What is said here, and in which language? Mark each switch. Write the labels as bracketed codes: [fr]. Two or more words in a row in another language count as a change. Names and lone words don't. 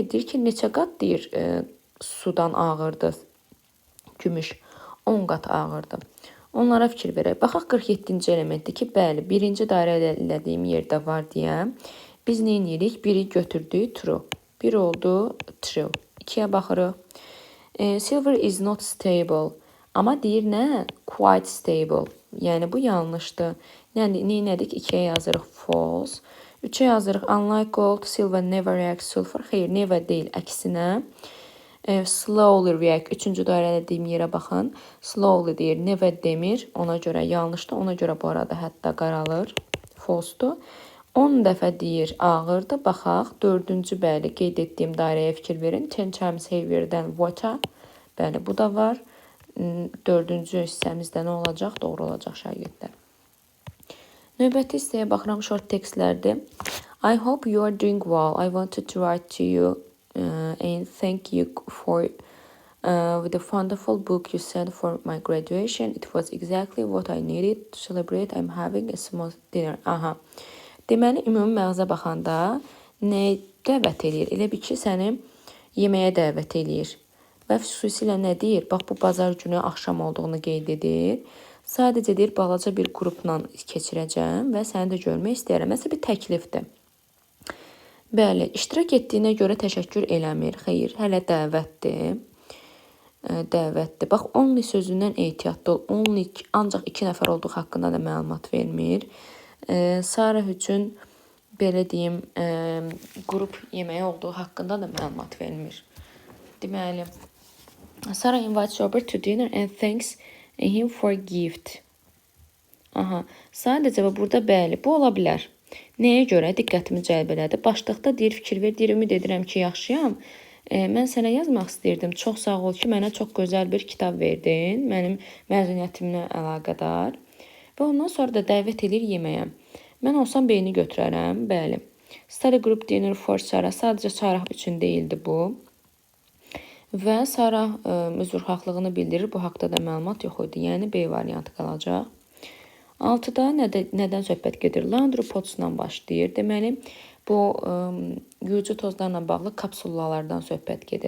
[az] Deyir ki, neçə qat deyir sudan ağırdır gümüş? 10 qat ağırdır. Onlara fikir verək. Baxaq 47-ci elementdir ki, bəli, birinci dairə elədiyim yerdə var deyə biz nə edirik? Biri götürdük, true. Bir oldu, true. 2-yə baxırıq. [en] Silver is not stable. [az] Amma deyir nə? [en] Quite stable. [az] Yəni bu yanlışdır. Yəni neylədik? 2-yə yazırıq false. 3-ə yazırıq [en] unlike gold, silver never reacts sulfur. [az] Xeyr, never deyil, əksinə. [en] Slowly react. [az] 3-cü dairələdiyim yerə baxın. Slowly deyir, never demir. Ona görə yanlışdır. Ona görə bu arada hətta qaralır. False-dur. 10 dəfə deyir ağırdır. Baxaq. 4-cü bəli qeyd etdiyim dairəyə fikir verin. 10 [en] times heavier-dən water. [az] Bəli, bu da var. 4-cü hissəmizdə nə olacaq? Doğru olacaq şagirdlər. Növbəti hissəyə baxıram, [en] short textlərdir. I hope you are doing well. I wanted to write to you and thank you for the wonderful book you sent for my graduation. It was exactly what I needed to celebrate. I'm having a small dinner. Aha. [az] Deməli, ümumi məğza baxanda nə dəvət edir? Elə bir ki, səni yeməyə dəvət edir. Və xüsusilə nə deyir? Bax, bu bazar günü axşam olduğunu qeyd edir. Sadəcə deyir, balaca bir qrupla keçirəcəm və səni də görmək istəyirəm. Məsələn, bir təklifdir. Bəli, iştirak etdiyinə görə təşəkkür eləmir. Xeyr, hələ dəvətdir. Dəvətdir. Bax, only sözündən ehtiyatlı ol. Only ancaq 2 nəfər olduğu haqqında da məlumat vermir. Sarah üçün belə deyim, qrup yeməyi olduğu haqqında da məlumat vermir. Deməli, [en] Sarah invites Robert to dinner and thanks him for gift. [az] Aha, sadəcə burada bəli, bu ola bilər. Nəyə görə diqqətimi cəlb elədi? Başlıqda deyir, fikir ver, deyir, ümid edirəm ki, yaxşıyam. Mən sənə yazmaq istəyirdim. Çox sağ ol ki, mənə çox gözəl bir kitab verdin. Mənim məzuniyyətimlə əlaqədar. Və ondan sonra da dəvət edir yeməyə. Mən olsam beyni götürərəm, bəli. [en] Study group dinner for Sarah. [az] Sadəcə Sarah üçün deyildi bu. Və Sarah üzrxahlığını bildirir. Bu haqda da məlumat yox idi. Yəni B variantı qalacaq. 6-da nədən söhbət gedir? [en] Laundry potsla [az] başlayır. Deməli, bu yuyucu tozlarla bağlı kapsulalardan söhbət gedir.